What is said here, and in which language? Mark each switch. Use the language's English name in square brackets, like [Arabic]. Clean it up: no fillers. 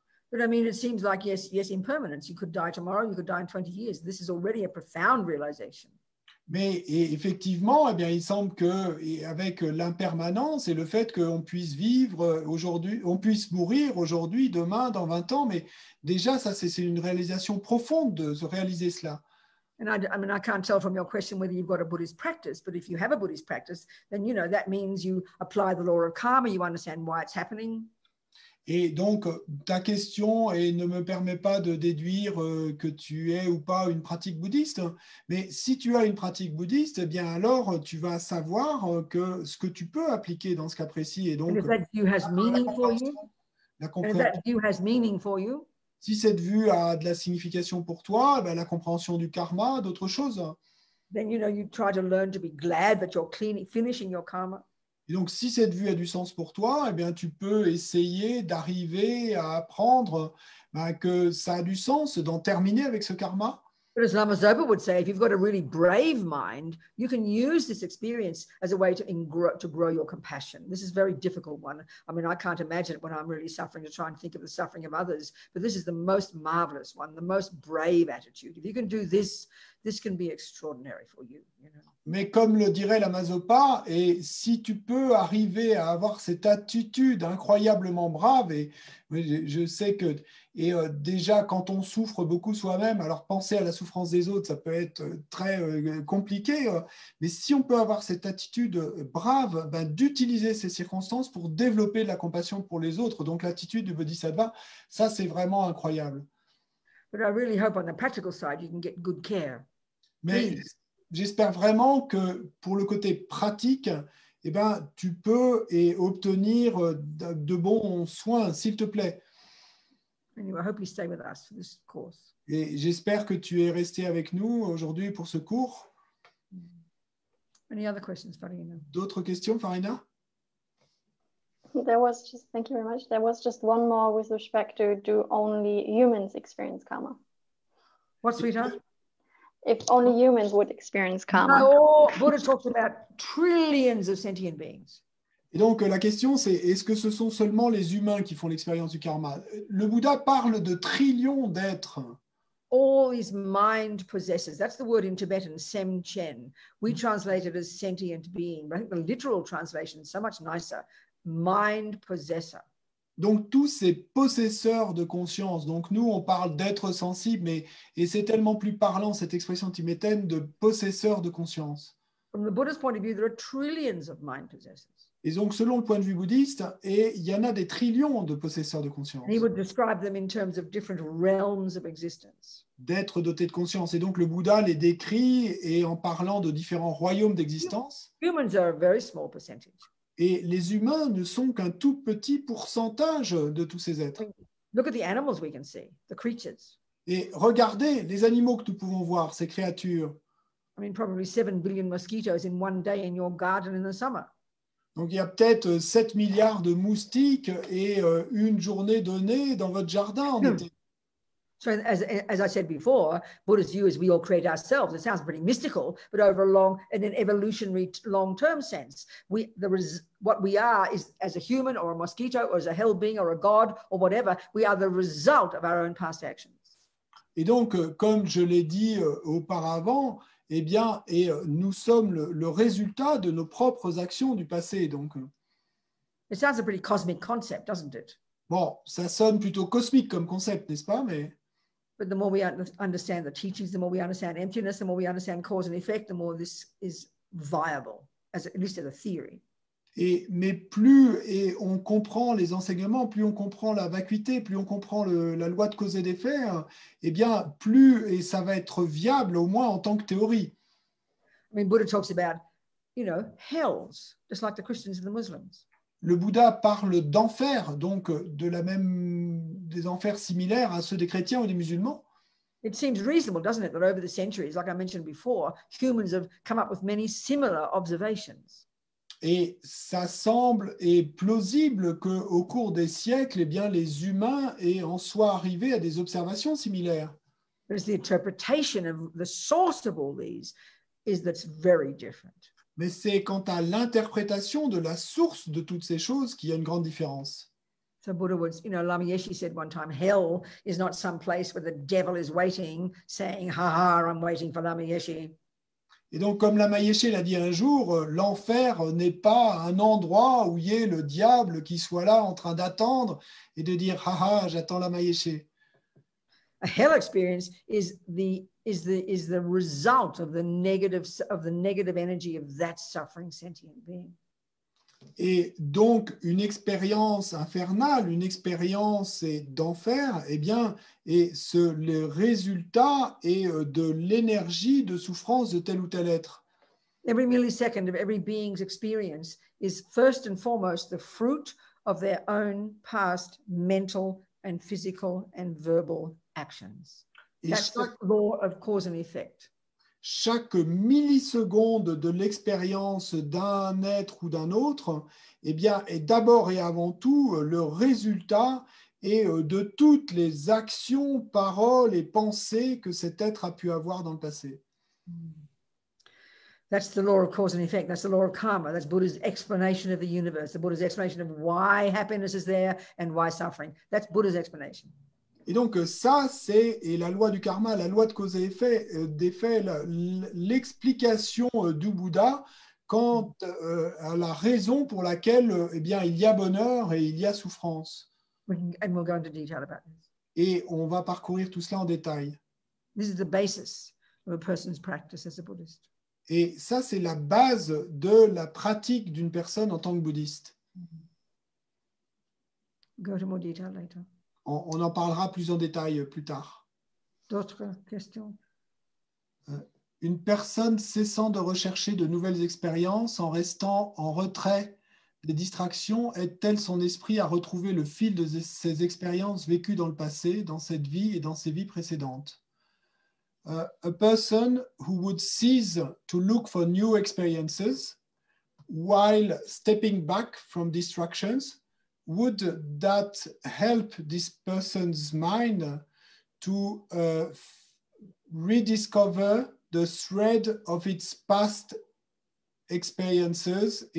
[English] But I mean, it seems like, yes, impermanence. You could die tomorrow, you could die in 20 years. This is already a profound realization. [French] Mais effectivement, eh bien, il semble que, avec l'impermanence et le fait qu'on puisse vivre aujourd'hui, on puisse mourir aujourd'hui, demain, dans 20 ans, mais déjà, ça, c'est une réalisation profonde de se réaliser cela. [English] And I mean, I can't tell from your question whether you've got a Buddhist practice, but if you have a Buddhist practice, then, you know, that means you apply the law of karma, you understand why it's happening. [French] Et donc, ta question ne me permet pas de déduire que tu aies ou pas une pratique bouddhiste, mais si tu as une pratique bouddhiste, eh bien alors tu vas savoir que ce que tu peux appliquer dans ce cas précis. Et donc, [English] that view has meaning for you, [French] la [English] that view has meaning for you, [French] si cette vue a de la signification pour toi, ben, la compréhension du karma, d'autres choses. [English] then, you know, you try to learn to be glad that you're finishing your karma. [French] Et donc, si cette vue a du sens pour toi, eh bien, tu peux essayer d'arriver à apprendre que ça a du sens d'en terminer avec ce karma. [English] But as Lama Zopa would say, if you've got a really brave mind, you can use this experience as a way to grow your compassion. This is a very difficult one. I mean, I can't imagine it when I'm really suffering to try and think of the suffering of others, but this is the most marvelous one, the most brave attitude. If you can do this, this can be extraordinary for you, you know. [French] Mais comme le dirait Lama Zopa, et si tu peux arriver à avoir cette attitude incroyablement brave, et je sais que déjà quand on souffre beaucoup soi-même, alors penser à la souffrance des autres, ça peut être très compliqué, mais si on peut avoir cette attitude brave, d'utiliser ces circonstances pour développer de la compassion pour les autres, donc l'attitude du Bodhisattva, ça c'est vraiment incroyable. [English] But I really hope on the practical side you can get good care. [French] Mais j'espère vraiment que pour le côté pratique, eh ben, tu peux obtenir de bons soins, s'il te plaît. [English] Anyway, I hope you stay with us for this course. [French] Et j'espère que tu es resté avec nous aujourd'hui pour ce cours. [English] Any other questions, Farina? [French] D'autres questions, Farina? [English] There was just, thank you very much. There was just one more with respect to do only humans experience karma? What, sweetheart? If only humans would experience karma. No, Buddha talks about trillions of sentient beings. [French] Et donc, la question, c'est est-ce que ce sont seulement les humains qui font l'expérience du karma? Le Bouddha parle de trillions d'êtres. [English] All these mind possessors. That's the word in Tibetan, sem chen. We translate it as sentient being, but I think the literal translation is so much nicer. Mind possessor. [French] Donc, tous ces possesseurs de conscience, donc nous, on parle d'êtres sensibles, et c'est tellement plus parlant, cette expression tibétaine, de possesseurs de conscience. [English] From the Buddha's point of view, there are trillions of mind possessors. [French] Et donc, selon le point de vue bouddhiste, il y en a des trillions de possesseurs de conscience. [English] And he would describe them in terms of different realms of existence. [French] D'êtres dotés de conscience. Et donc, le Bouddha les décrit et en parlant de différents royaumes d'existence. [English] Humans are a very small percentage. [French] Et les humains ne sont qu'un tout petit pourcentage de tous ces êtres. [English] Look at the animals we can see, the creatures. [French] Et regardez les animaux que nous pouvons voir, ces créatures. [English] I mean, probably 7 billion mosquitoes in one day in your garden in the summer. [French] Donc, il y a peut-être 7 milliards de moustiques et une journée donnée dans votre jardin en été. [English] So as I said before, Buddha's view is we all create ourselves. It sounds pretty mystical, but in an evolutionary long-term sense, what we are is as a human or a mosquito or as a hell being or a god or whatever, we are the result of our own past actions. [French] Et donc, comme je l'ai dit auparavant, eh bien, nous sommes le résultat de nos propres actions du passé. Donc, [English] it sounds a pretty cosmic concept, doesn't it? [French] Bon, ça sonne plutôt cosmique comme concept, n'est-ce pas? [English] But the more we understand the teachings, the more we understand emptiness, the more we understand cause and effect, the more this is viable, at least as a theory. [French] Mais plus on comprend les enseignements, plus on comprend la vacuité, plus on comprend la loi de cause et d'effet, eh bien, plus ça va être viable, au moins en tant que théorie. [English] I mean, Buddha talks about, hells, just like the Christians and the Muslims. [French] Le Bouddha parle d'enfer, donc des enfers similaires à ceux des chrétiens ou des musulmans. [English] It seems reasonable, doesn't it, that over the centuries, like I mentioned before, humans have come up with many similar observations. [French] Et ça semble plausible qu'au cours des siècles, eh bien, les humains en soient arrivés à des observations similaires. [English] But it's the interpretation of the source of all these is that's very different. [French] Mais c'est quant à l'interprétation de la source de toutes ces choses qu'il y a une grande différence. [English] So Buddha would, Lama Yeshe said one time, hell is not some place where the devil is waiting, saying, ha ha, I'm waiting for Lama Yeshe. [French] Et donc, comme Lama Yeshe l'a dit un jour, l'enfer n'est pas un endroit où il y ait le diable qui soit là en train d'attendre et de dire, ha ha, j'attends Lama Yeshe. [English] A hell experience is the result of the negative energy of that suffering sentient being. [French] Et donc, une expérience infernale, une expérience d'enfer, eh bien, le résultat est de l'énergie de souffrance de tel ou tel être. [English] Every millisecond of every being's experience is first and foremost the fruit of their own past mental and physical and verbal actions. That's the law of cause and effect. [French] Chaque milliseconde de l'expérience d'un être ou d'un autre, eh bien, est d'abord et avant tout le résultat de toutes les actions, paroles et pensées que cet être a pu avoir dans le passé. [English] That's the law of cause and effect. That's the law of karma. That's Buddha's explanation of the universe, the Buddha's explanation of why happiness is there and why suffering. That's Buddha's explanation. [French] Et donc ça, c'est la loi du karma, la loi de cause et effet, d'effet, l'explication du Bouddha quant à la raison pour laquelle eh bien, il y a bonheur et il y a souffrance. [English] And we'll go into detail about this. [French] Et on va parcourir tout cela en détail. [English] This is the basis of a person's practice as a Buddhist. [French] Et ça, c'est la base de la pratique d'une personne en tant que bouddhiste. [English] Go into more detail later. [French] On en parlera plus en détail plus tard. D'autres questions? Une personne cessant de rechercher de nouvelles expériences en restant en retrait des distractions aide-t-elle son esprit à retrouver le fil de ses expériences vécues dans le passé, dans cette vie et dans ses vies précédentes? [English] A person who would cease to look for new experiences while stepping back from distractions, would that help this person's mind to rediscover the thread of its past experiences?